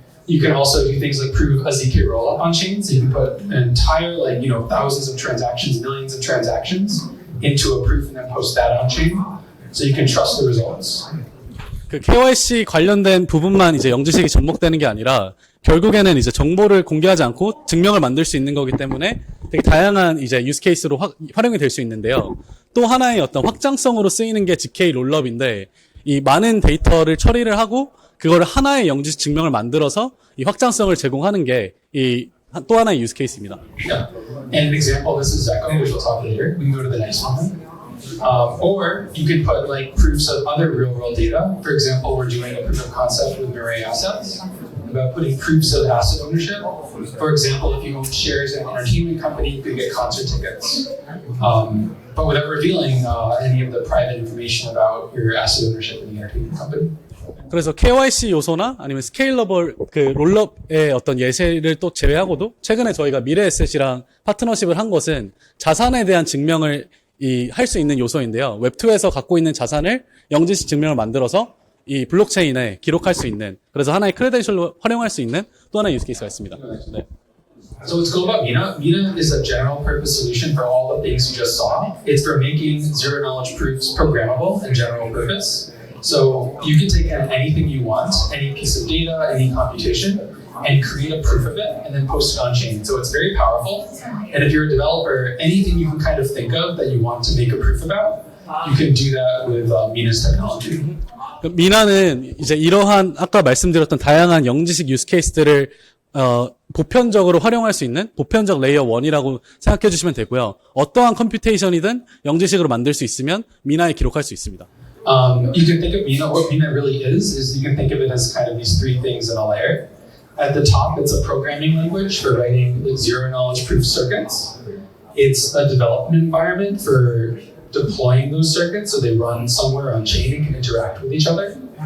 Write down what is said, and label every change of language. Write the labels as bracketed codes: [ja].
[en] You can also do things like prove a zk rollup on chain. So you can put an entire thousands of transactions, millions of transactions into a proof and then post that on chain. So you can trust the results. [ko] 그 KYC 관련된 부분만 이제 영지식이 접목되는 게 아니라 결국에는 이제 정보를 공개하지 않고 증명을 만들 수 있는 거기 때문에 되게 다양한 이제 유스 케이스로 활용이 될 수 있는데요. 또 하나의 어떤 확장성으로 쓰이는 게 zk 롤업인데 이 많은 데이터를 처리를 하고 그거를 하나의 영지식 증명을 만들어서 이 확장성을 제공하는 게 이 또 하나의 유스 케이스입니다. [en] Yeah. And an example, this is zkConnect, which we'll talk later. We can go to the next one. Or you could put like proofs of other real-world data. For example, we're doing a proof of concept with Mirai assets about putting proofs of asset ownership. For example, if you own shares in an entertainment company, you could get concert tickets. But without revealing any of the private information about your asset ownership in the entertainment company. [ko] 그래서 KYC 요소나 아니면 스케일러블 그 롤업의 어떤 예시를 또 제외하고도 최근에 저희가 미래에셋이랑 파트너십을 한 것은 자산에 대한 증명을 할 수 있는 요소인데요. 웹2에서 갖고 있는 자산을 영지식 증명을 만들어서 이 블록체인에 기록할 수 있는 그래서 하나의 크레덴셜로 활용할 수 있는 또 하나의 유스케이스가 있습니다. 네. [en] So what's cool about Mina? Mina is a general purpose solution for all the things you just saw. It's for making zero knowledge proofs programmable and general purpose. So you can take anything you want, any piece of data, any computation, and create a proof of it and then post it on chain. So it's very powerful. And if you're a developer, anything you can kind of think of that you want to make a proof about, you can do that with Mina's technology. [ko] 미나는 이제 이러한 아까 말씀드렸던 다양한 영지식 유스 케이스들을 보편적으로 활용할 수 있는 보편적 레이어 1이라고 생각해 주시면 되고요. 어떠한 컴퓨테이션이든 영지식으로 만들 수 있으면 미나에 기록할 수 있습니다. [en] You can think of Mina, what Mina really is you can think of it as kind of these three things in a layer. At the top, it's a programming language for writing like zero knowledge proof circuits. It's a development environment for deploying those circuits so they run somewhere on chain and can interact with each other.